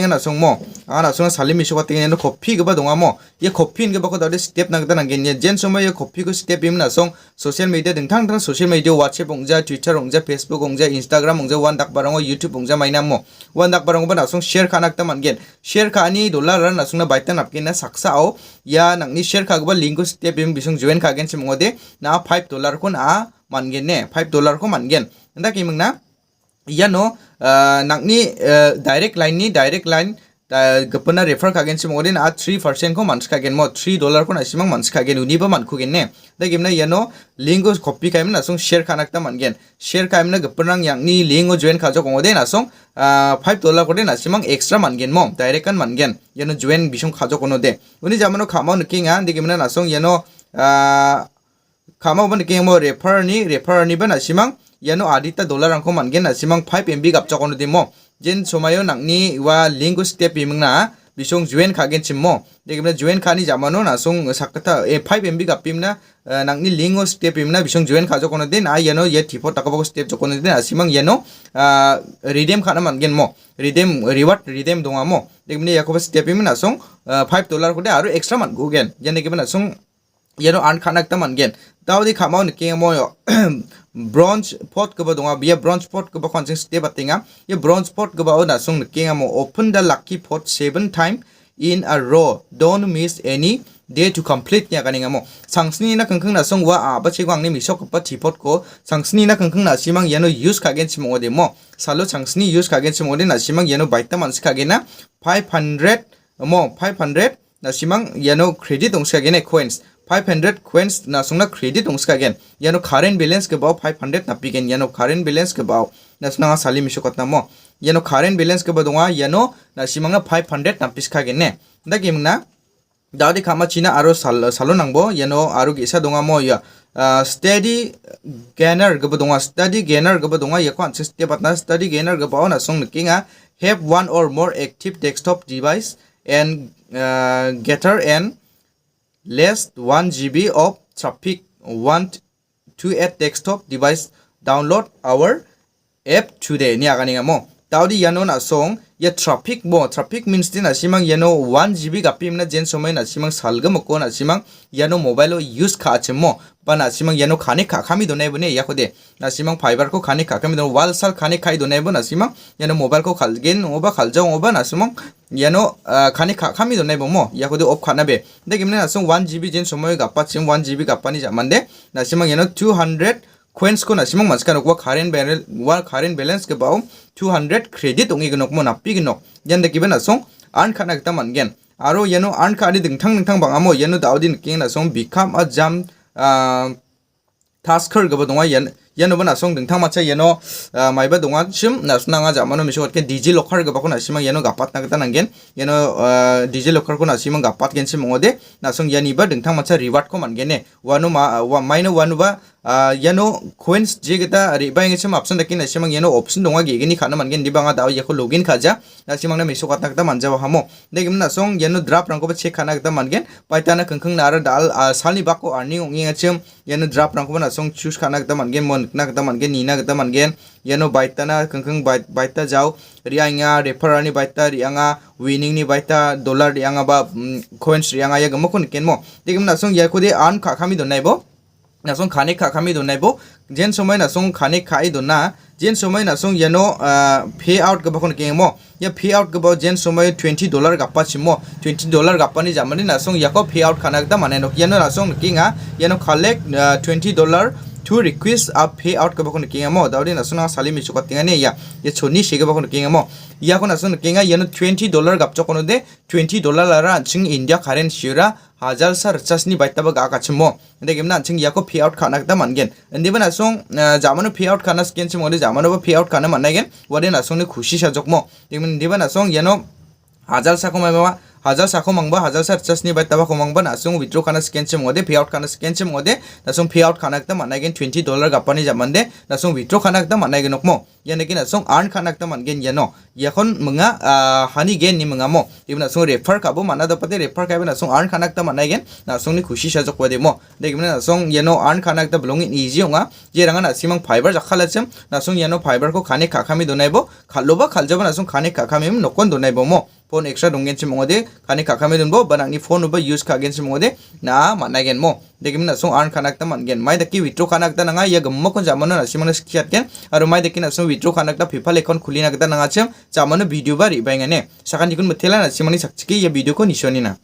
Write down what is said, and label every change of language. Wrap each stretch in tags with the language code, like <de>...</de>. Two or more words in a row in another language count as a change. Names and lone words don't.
<grt>nasung mo nasung salim isu kating yano copy gaba donga mo ye copy in gaba ko dade step nang ta nangen ye jen soma ye copy ko step im nasung</grt> <en>social media</en> <grt>dingthang thang</grt> <en>social media</en> <grt>WhatsApp ongja Twitter ongja Facebook ongja Instagram ongja wan dak barango YouTube ongja mainam mo wan dak barango ba nasung share kanak ta mangen share khani dollar ran nasung na baita napkin na saksa o ya nangni share khagba link ko step im bisung join khagen simode na $5 ko na mangen ne $5 ko mangen nda kimang na yano nangni</grt> <en>direct line</en> <grt>gapana refer kagen simodin a 3% ko mans kagen mo $3 ko na simang mans kagen uni ba man kugen ne dagimna yano lingo copy kaim na song share kanak ta mangen share kaim na gapanang yangni lingo join khajo kongode na song $5 ko de na simang extra mangen mo direct kan mangen yano join bisong khajo kono de uni jamano khama nukinga dagimna na song yano khama ban king mo refer ni ba na simang yano adita dollar angko mangen na simang 5 MB gap chakono demo jen somayo nangni wa link step imna bisong join khagen chimmo degimna join khani jamano na song sakata 5 MB gap pimna nangni link step imna bisong join khajo kono den yano ye tipo takabo step jokono den simang yano redeem khana mangen mo</grt> <en>redeem reward redeem</en> <grt>donga mo degimna yakoba step imna song $5 ko de aru extra man gugen jene gimna song yano an khanak ta mangen daudi khamao niking mo</grt> <en>bronze pot</en> <grt>gaba donga bia</grt> <en>bronze pot</en> <grt>gaba khonsing step atinga ye</grt> <en>bronze pot</en> <grt>gaba na sung niking mo</grt> <en>open the lucky pot 7 time in a row don't miss any day to complete</en> <grt>nya kaninga mo sangsni na kangkang na sung wa ba chegwang ni misok pa tipot ko sangsni na kangkang na simang yano use kagen chimo de mo salo sangsni use kagen chimo de na simang yano baita mans kagena 500 na simang yano credit ong kagena coins 500 coins na sungna credit ongska gen yano</grt> <en>current balance</en> <grt>ke baw 500 na pigen yano</grt> <en>current balance</en> <grt>ke baw na sungna sali misokot na mo yano</grt> <en>current balance</en> <grt>ke badonga yano na simanga 500 na piska gen ne da gimna daudi khama china aro salo nangbo yano aro gisa donga mo ya steady</grt> <en>gainer</en> <grt>ke badonga</grt> <en>steady gainer</en> <grt>ke badonga yakon step atna</grt> <en>steady gainer</en> <grt>ke baw na sung nikinga</grt> <en>have one or more active desktop device and getter and less 1 GB of traffic want to add desktop device download our app today</en> <grt>ni aganinga mo Taudi yano na song ya traffic traffic means din asimang yano 1 GB gapim na jen somay na asimang salga mo ko na asimang yano mobile o use ka mo pa na asimang yano khane kami donay bo ne yakode na asimang fiber ko khane kami don wal sal khane khai donay bo na asimang yano mobile ko khalgen oba khalja oba na asimang yano khane kami donay bo mo yakode off khana be degimne na song 1 GB jen somay gappa chim 1 GB gappa ni jamande na asimang yano 200 coins ko na simang mas kanok wa</grt> <en>current balance</en> <grt>ke baum 200 credit ongi gnok mo napi gnok yan de kiben asong earn khana gta mangen aro yano earn khadi dingthang bangamo yano daudin king na song</grt> <en>become a jam</en> <grt>tasker gaba donga yano bana song dingthang macha yano maiba donga sim na sunanga jamano misot ke</grt> <en>dj locker</en> <grt>gaba ko na simang yano gapat na gta nangen yano</grt> <en>dj locker</en> <grt>ko na simang gapat gen sim ngode na song yani ba dingthang macha reward ko mangene wano maino wanu ba yano coins je geta riba ngi chim option dakin simang yano option donga ge gini khana mangen dibanga daw yako login khaja na simang na miso katna gta manja hamo degim na song yano draft rangko ba check khana gta mangen paitana khangkhang na ara dal salni bako earning ongi chim yano draft rangko ba na song choose khana gta mangen mon na gta mangen nina gta mangen yano baitana khangkhang baita jaw rianga referral ni baita rianga winning ni baita dollar rianga ba coins rianga ya gamko ken mo degim na song yakode earn khami donai bo na song khane kami donai bo jen somai na song khane khai dona jen somai na song yano payout ga bakon ke mo ya payout ga ba jen somai $20 gappa chimo $20 gappa ni jamani na song yako payout khana da mane no yano na song kinga yano</grt> <en>collect $20 to request a payout</en> <grt>ka bakon kinga mo daudi na song sali mi chukot tinga ne ya choni shege bakon kinga mo ya ko na song kinga yano $20 gap chokono de $20 lara ching</grt> <en>India currency</en> <grt>ra hajar sar chasni baita ba ga kachmo inde gemna ching yako payout khana da mangen inde bana song jamano payout khana skin chimo de jamano ba payout khana managen wade na song ne khushi sajokmo inde bana song yano hajar sa ko mama hajar sa ko mangba hajar sar chasni baita ba ko mangba na song withdraw khana skin chimo de payout khana skin chimo de na song payout khana da managen $20 gapani jamande na song withdraw khana da managen nokmo yani ki na song earn khana da mangen yano yakon mga Honeygain ni mga mo ibna song refer kabo mana da pate refer ka na song earn khana da managen na song ni khushi sa jokwa de mo de gimna na song yano earn khana da bilonggen easy onga je ranga na simang fiber jakhalachim na song yano fiber ko khane khami donaibo khalloba khaljaba na song khane khami nokon donaibo mo</grt> <en>phone extra</en> <grt>dongen chimongode khane khami donbo banangni phone uba use khagen chimongode na managen mo degim na song earn khana da mangen mai da ki withdraw khana da nanga ya gammo kon jamano na simang skiat ken aro mai da ki na song withdraw khana da</grt> <en>PayPal account</en> <grt>khulina da nanga chim jamano video ba ri baingane sakan dikun methela na simani sakchiki ya video ko nisoni na</grt>